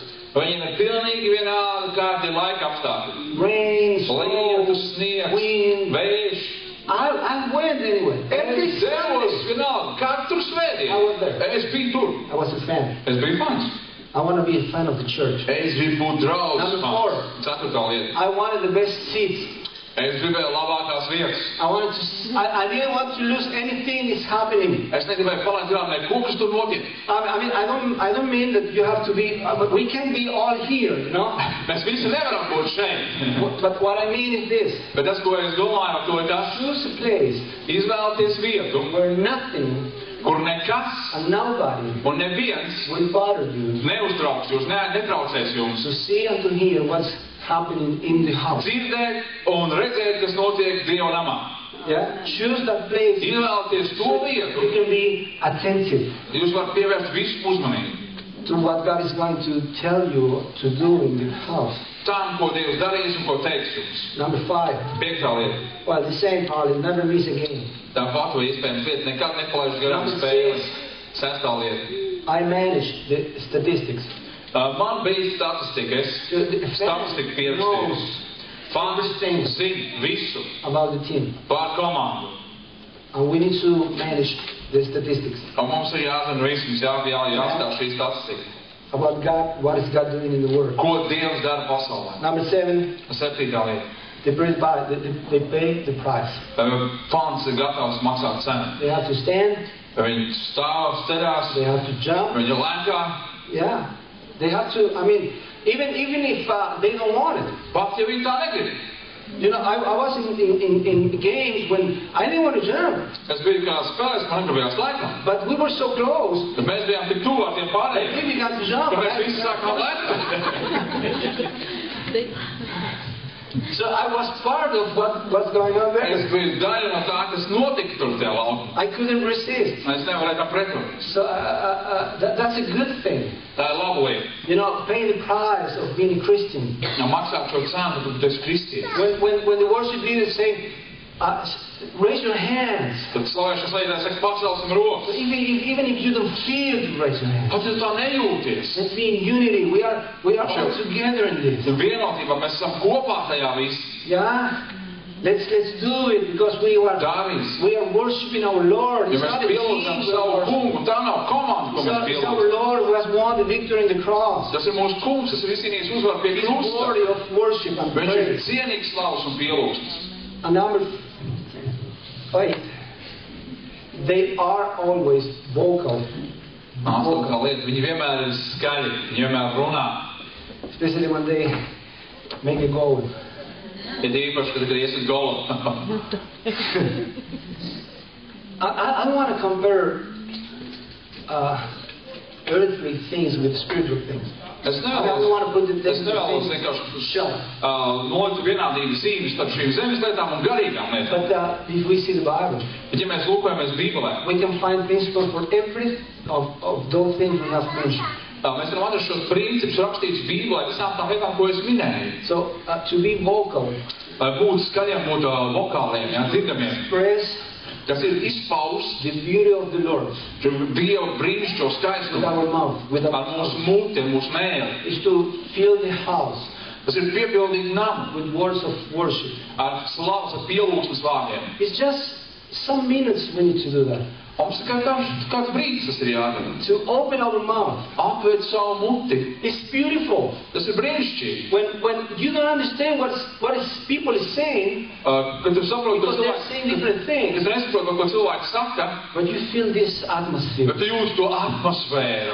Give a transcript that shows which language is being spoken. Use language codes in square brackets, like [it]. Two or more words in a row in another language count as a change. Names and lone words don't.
[lv] Viņiem ir pilnīgi vienādi kādi laika apstākļi. [en] Rain, [lv] Lietus, [en] snow, [lv] sniegs, [en] wind. [lv] vējš. [en] I went anyway. Every [lv] Es devos [en] Sunday, [lv] vienalga, katru [en] I was [lv] svētdienu. [en] there. [lv] Es biju tur. [en] I was a fan. [lv] Es biju fans. [en] I want to be a fan of the church. [lv] Es gribu būt draugs [en] Number [lv] fans. Ceturtā lieta. [en] I wanted the best seats. [lv] Es gribēju labākās vietas. [en] I didn't want to lose anything that's happening. [lv] Es negribēju palaist garām neko, kas tur notiek. [en] I mean, I don't mean that you have to be. We can be all here, [lv] Mēs visi nevaram būt šeit. [en] But what I mean is this: [lv] Bet tas, ko es domāju ar to, ir tas, [en] choose a place [lv] izvēlēties vietu, [en] where nothing [lv] kur nekas [en] and nobody [lv] un neviens [en] will bother you [lv] neuztrauks jūs, netraucēs jums. [en] to see and to hear what's happening in the house. [lv] Dzirdēt un redzēt, kas notiek Dieva namā. [en] Yeah, choose that place. [lv] Izvēlēties to [en] So [lv] vietu. [en] you can be attentive [lv] Jūs varat pievērst visu uzmanību [en] to what God is going to tell you to do in the house. [lv] tam, ko Dievs darīs un ko teiks jums. [en] Number 5. [lv] Piektā lieta. [en] Well, the same probably, never miss a game. [lv] Tāpat vai iespējams lieta nekad nepalaiž garām [en] Number [lv] spēles. [en] 6. [lv] Sestā lieta. [en] I manage the statistics. [lv] Man bija statistika. Es statistiku pierakstīju. Fans zina visu [en] About the team. [lv] par komandu. [en] And we need to manage the statistics. [lv] Un mums ir jāzina viss, mums jāstāv šī statistika. [en] About God, what is God doing in the world. [lv] Ko Dievs dara pasaulē? [en] Number 7, [lv] Septītā lieta. [en] they pay the price. [lv] Fans ir gatavs maksāt cenu. [en] They have to stand, [lv] Viņi stāv, sterās, [en] they have to jump. [lv] viņi lēkā. [en] Yeah. They have to, I mean, even if they don't want it. [lv] Pat ja viņi tā negrib. [en] I was in games when I didn't want to jump. [lv] Es biju kā spēlēs, man negribējās lēkāt. [en] But we were so close [lv] Tad mēs bijām tik tuvu ar tiem [en] that [lv] pārējiem, [en] we began to jump. [lv] ka mēs visi sākām lēkāt. [en] So I was part of what's going on [lv] Es [en] there. [lv] biju daļa no tā, kas notika tur tajā laukumā. [en] I couldn't resist. [lv] Es nevarēju tam pretoties. [en] So that's a good thing. [lv] Tā ir laba lieta. [en] Paying the price of being a Christian. [lv] Maksāt šo cenu, tad tu esi kristietis. [en] When the worship leaders say, raise your hands. [lv] Tad slavēšanas līderi saka, pacelsim rokas. [en] Even if you don't feel to raise your hands. [lv] Pat ja tu tā nejūties. [en] Let's be in unity. We are all together in this. [lv] Tad vienotībā mēs esam kopā tajā visi. [en] Yeah? Let's do it because we are worshiping our Lord. [lv] Ja [en] It's [lv] mēs [en] not a [lv] pielūdzam [en] team. [lv] savu kungu, tā nav komanda, ko mēs [en] It's our [lv] pielūdzam. [en] Lord who has won the victory in the cross. [lv] Tas ir mūsu kungs, tas ir viscienīgs uzvar pie [en] He's [lv] krusta. [en] worthy of worship and [lv] Viņš ir [en] praise. [lv] cienīgs slavas un pielūgstas. [en] And number 8, they are always vocal, [lv] Astotākā lieta, viņi vienmēr ir skaļi, viņi vienmēr runā. [en] especially when they make a goal. [lv] Ir īpaši, kad iesiet galā. [en] I want to compare earthly things with spiritual things. [lv] Es [en] don't want to put it [lv] nevēlos vienkārši nolikt vienādības īmes starp šīm zemes lietām un garīgām lietām. [en] But if we see the Bible, [lv] Bet ja mēs lūkojamies Bībelē, [en] we can find principles for every of those things we have mentioned. [lv] mēs varam atrast šos principus rakstītus Bībelē visām tām lietām, ko es minēju. [en] So to be vocal, [lv] Lai būtu skaļiem, būtu vokāliem, dzirdamiem, [en] express [lv] kas ir izpaust [en] the beauty of the Lord [lv] Dieva brīnišķīgo [en] with [lv] skaistumu [en] our mouth, with [lv] ar [en] our [lv] mūsu muti, mūsu mēli. [en] is to fill the house [lv] Tas ir piepildīt namu [en] with words of worship. [lv] ar slavas, ar pielūgsmes vārdiem. [en] It's just some minutes we need to do that. [lv] Mums tikai kāds brīdis tas ir jādara. [en] To open our mouth. [lv] Apvērt savu muti. [en] It's beautiful. [lv] Tas ir brīnišķīgi. [en] When you don't understand what people is saying, [lv] Kad tu saproti, [en] because they're saying different things, [lv] kad tu nesaproti, ko cilvēks saka, [en] but you feel this atmosphere, [lv] bet tu jūti to atmosfēru,